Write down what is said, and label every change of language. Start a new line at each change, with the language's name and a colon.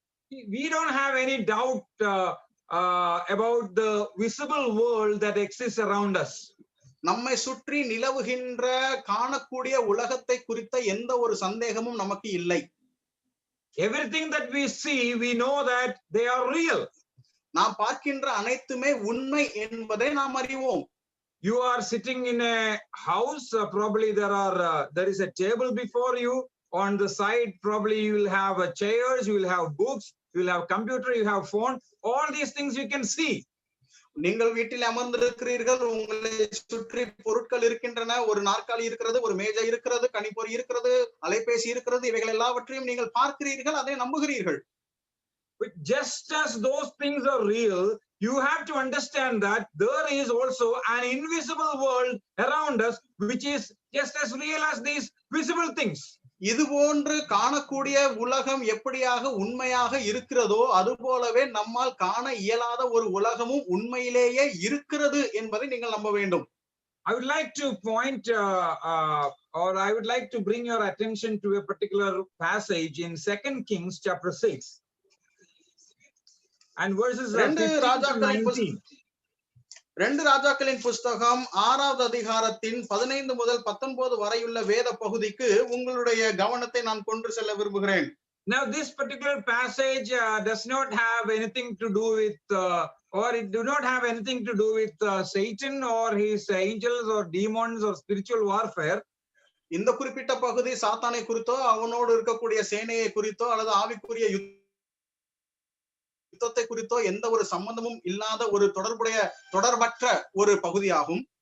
English: We don't have any doubt about the visible world that exists around us.
Tamil: நம்மை சுற்றி நிலவுகின்ற காணக்கூடிய உலகத்தை குறித்த எந்த ஒரு சந்தேகமும் நமக்கு இல்லை.
English: Everything that we see, we know that they are real.
Tamil: நாம் பார்க்கின்ற அனைத்துமே உண்மை என்பதை நாம் அறிவோம்.
English: You are sitting in a house, probably there is a table before you. On the side, probably you will have chairs, you will have books, you will have computer, you have phone. All these things you can see.
Tamil: நீங்கள் வீட்டில் அமர்ந்திருக்கிறீர்கள், உங்களை சுற்றி பொருட்கள் இருக்கின்றன, ஒரு நாற்காலி இருக்கிறது, ஒரு மேஜை இருக்கிறது, கணிப்பொறி இருக்கிறது, அலைபேசி இருக்கிறது, இவைகள் எல்லாவற்றையும் நீங்கள் பார்க்கிறீர்கள், அதை நம்புகிறீர்கள்.
English: But just as those things are real, you have to understand that there is also an invisible world around us which is just as real as these visible things.
Tamil: இது போன்று காணக்கூடிய உலகம் எப்படியாக உண்மையாக இருக்கிறதோ அது போலவே நம்மால் காண இயலாத ஒரு உலகமும் உண்மையிலேயே இருக்கிறது என்பதை நீங்கள் நம்ப வேண்டும்.
English: I would like to point or I would like to bring your attention to a particular passage in 2 Kings chapter 6 and verses 15 to 19.
Tamil: 2 ராஜாக்களின் புஸ்தகம் 6வது அதிகாரத்தின் 15 முதல் 19 வரையுள்ள வேத பகுதிக்கு உங்களுடைய கவனத்தை நான் கொண்டு செல்ல விரும்புகிறேன்.
English: Now this particular passage does not have anything to do with or it do not have anything to do with Satan or his angels or demons or spiritual warfare.
Tamil: இந்த குறிப்பிட்ட பகுதி சாத்தானை குறித்தோ அவனோடு இருக்கக்கூடிய சேனையை குறித்தோ அல்லது ஆவிக்குரிய யுத்தத்தை குறித்தோ எந்த ஒரு சம்பந்தமும் இல்லாத ஒரு தொடர்பற்ற ஒரு பகுதியாகும்.